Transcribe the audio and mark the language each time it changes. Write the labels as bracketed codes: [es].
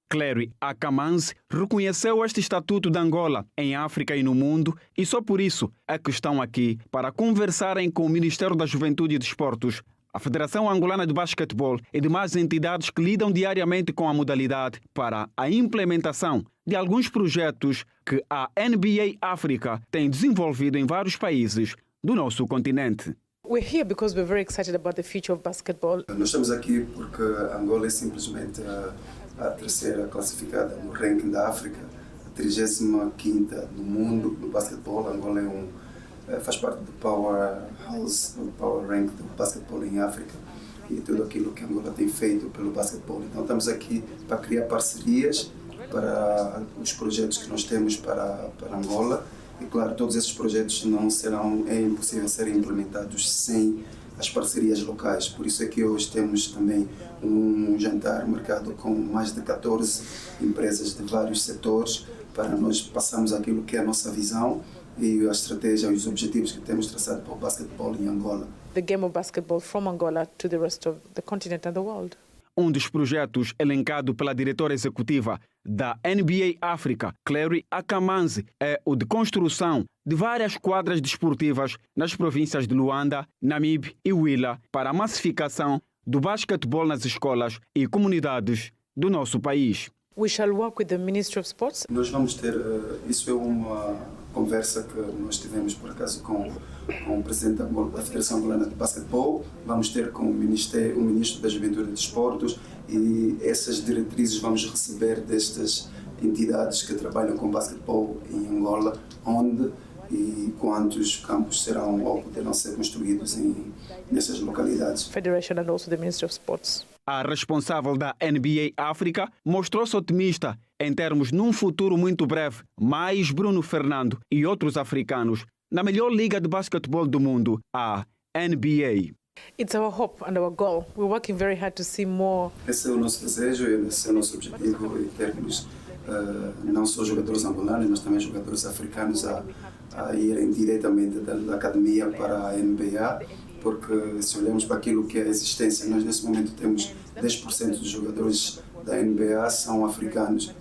[pt] Clary Akamanzi reconheceu este estatuto de Angola em África e no mundo e só por isso é que estão aqui para conversarem com o Ministério da Juventude e Desportos, a Federação Angolana de Basquetebol e demais entidades que lidam diariamente com a modalidade para a implementação de alguns projetos que a NBA África tem desenvolvido em vários países do nosso continente. [en] We're here because we're very excited about the future of basketball. [pt] Nós estamos aqui porque Angola é simplesmente a terceira classificada no ranking da África, a 35ª no mundo no basquetebol. Angola faz parte do Powerhouse, do Power Rank do basquetebol em África e tudo aquilo que Angola tem feito pelo basquetebol. Então estamos aqui para criar parcerias para os projetos que nós temos para Angola e claro, todos esses projetos é impossível serem implementados sem as parcerias locais. Por isso é que hoje temos também um jantar marcado com mais de 14 empresas de vários setores para nós passarmos aquilo que é a nossa visão e a estratégia e os objetivos que temos traçado para o basquetebol em Angola. [en] The game of basketball from Angola to the rest of the continent and the world. [pt] Um dos projetos elencado pela diretora executiva da NBA África, Clary Akamanzi, é o de construção de várias quadras desportivas nas províncias de Luanda, Namibe e Huila para a massificação do basquetebol nas escolas e comunidades do nosso país. [en] We shall work with the Ministry of Sports. [pt] Nós vamos ter, isso é uma conversa que nós tivemos por acaso com o presidente da Federação Angolana de Basquetebol, vamos ter com o Ministro da Juventude e Desportos e essas diretrizes vamos receber destas entidades que trabalham com basquetebol em Angola, onde e quantos campos serão ou poderão ser construídos nessas localidades. [en] Federation and also the Ministry of Sports. [pt] A responsável da NBA África mostrou-se otimista em termos num futuro muito breve, mais Bruno Fernando e outros africanos na melhor liga de basquetebol do mundo, a NBA. [en] It's our hope and our goal. We're working very hard to see more. [pt] Esse é o nosso desejo e esse é o nosso objetivo em termos não só jogadores angolanos, mas também jogadores africanos a irem diretamente da academia para a NBA, porque se olharmos para aquilo que é a existência, nós nesse momento temos 10% dos jogadores da NBA são africanos.